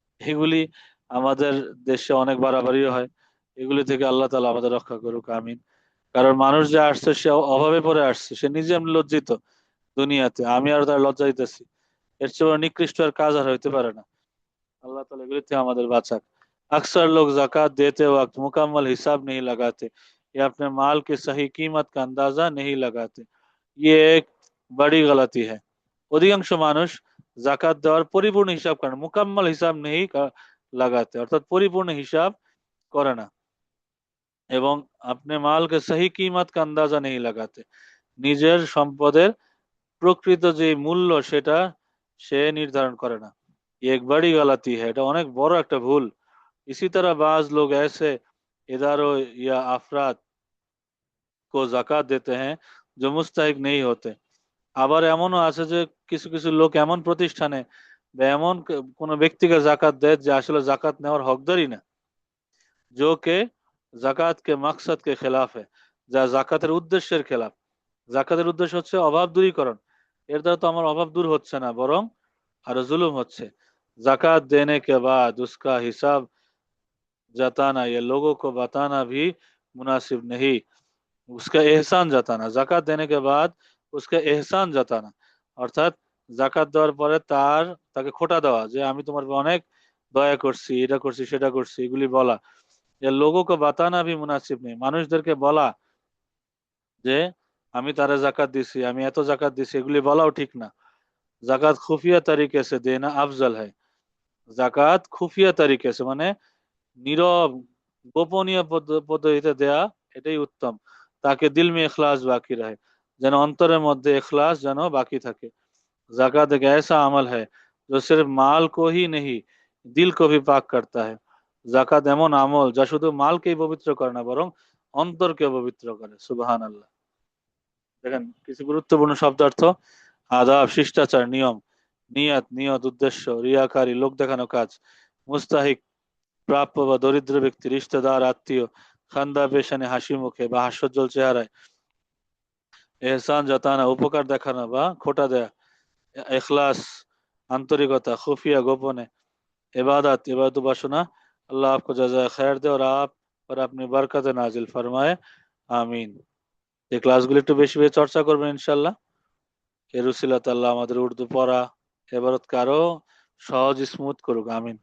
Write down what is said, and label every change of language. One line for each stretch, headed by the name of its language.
Bangla: এগুলি আমাদের দেশে অনেক বাড়াবাড়িও হয়। এগুলি থেকে আল্লাহ তাআলা আমাদের রক্ষা করুক, আমিন। কারণ মানুষ যে আসছে সে অভাবে পড়ে আসছে, সে নিজে এমনি লজ্জিত দুনিয়াতে, আমি আর তার লজ্জা দিতেছি, এর চেয়ে বড় নিকৃষ্ট আর কাজ আর হইতে পারে না। अल्लाह ताला एগুলি থেকে আমাদের বাঁচাক।
Hindi: अक्सर लोग जाकात देते वक्त मुकम्मल हिसाब नहीं लगाते या अपने माल की सही कीमत का अंदाजा नहीं लगाते। ये एक बड़ी गलती है।
Bangla: অধিকাংশ মানুষ জাকাত দেওয়ার পরিপূর্ণ হিসাব করে না,
Hindi: মুকাম্মাল হিসাব নেই লাগাতে,
Bangla: অর্থাৎ পরিপূর্ণ হিসাব করে না, এবং
Hindi: আপনি মালকে সহি কিমত কা আন্দাজা নেই লাগাতে,
Bangla: নিজের সম্পদের প্রকৃত যে মূল্য সেটা সে নির্ধারণ করে না।
Hindi: এক বড়ি গলতি है,
Bangla: এটা অনেক বড় একটা ভুল।
Hindi: इसी तरह बाज लोग ऐसे इदारों या अफराद को जाकात देते हैं जो मुस्तहिक नहीं होते।
Bangla: আবার এমনও আছে যে কিছু কিছু লোক এমন প্রতিষ্ঠানে বা এমন কোনো ব্যক্তিকে জাকাত দেয় যে আসলে জাকাত নেওয়ার হকদারই না।
Hindi: जो के জাকাত কে মাকসাদ কে খেলাফ है,
Bangla: যা জাকাতের উদ্দেশ্যের খেলাফ। জাকাতের উদ্দেশ্য হচ্ছে অভাব দূরীকরণ, এর দ্বারা তো আমার অভাব দূর হচ্ছে না, বরং আরো জুলুম হচ্ছে।
Hindi: জাকাत देने के बाद उसका हिसाब जताना या लोगों को बताना भी मुनासिब नहीं। उसका एहसान जताना, জাকাত देने के बाद उसका एहसान जताना,
Bangla: অর্থাৎ জাকাত দেওয়ার পরে তাকে খোটা দেওয়া যে আমি তোমার উপর অনেক দয়া করছি, এটা করছি সেটা করছি, এগুলি বলা।
Hindi: এ লোগো কো বাতানা ভি মুনাসিব নেই,
Bangla: মানুষদেরকে বলা যে আমি তারে জাকাত দিছি, আমি এত জাকাত দিছি, এগুলি বলাও ঠিক না।
Hindi: জাকাত খুফিয়া তরিকে সে দেনা আফজল হয়।
Bangla: জাকাত খুফিয়া তরিকে সে মানে নীরব গোপনীয় পদ্ধতিতে দেয়া, এটাই উত্তম,
Hindi: তাকে দিল মে ইখলাস বাকি রহে,
Bangla: যেন অন্তরের মধ্যে ইখলাস যেন বাকি থাকে।
Hindi: জাকাত এক ऐसा अमल है जो सिर्फ माल को ही नहीं दिल को भी पाक करता है।
Bangla: জাকাত এমন আমল যা শুধু মালকেই পবিত্র করে না, বরং অন্তরকে পবিত্র করে। সুবহানাল্লাহ। দেখেন কিছু গুরুত্বপূর্ণ শব্দার্থ: আদাব শিষ্টাচার, নিয়ম, নিয়ত নিয়ত উদ্দেশ্য, রিয়াকারী লোক দেখানো কাজ, মুস্তাহিক প্রাপ্য বা দরিদ্র ব্যক্তি, রিশতেদার আত্মীয়, খান্দা পেশানে হাসি মুখে বা হাস্যোজ্জ্বল চেহারায়, এহসান জতানা উপকার দেখানো বা খোটা দেয়া, ইখলাস
Hindi: आंतरिकता, खुफिया गोपने, इबादत इबादत उपासना। अल्लाह आपको जज़ाए खैर दे और आप पर अपनी बरकत नाजिल फरमाए, आमीन।
Bangla: এই ক্লাসগুলো একটু বেশি বেশি চর্চা করবেন ইনশাল্লাহ। এর উসিলাতে আল্লাহ আমাদের উর্দু পড়া এবারতকে আরো সহজ স্মুথ করুক, আমিন।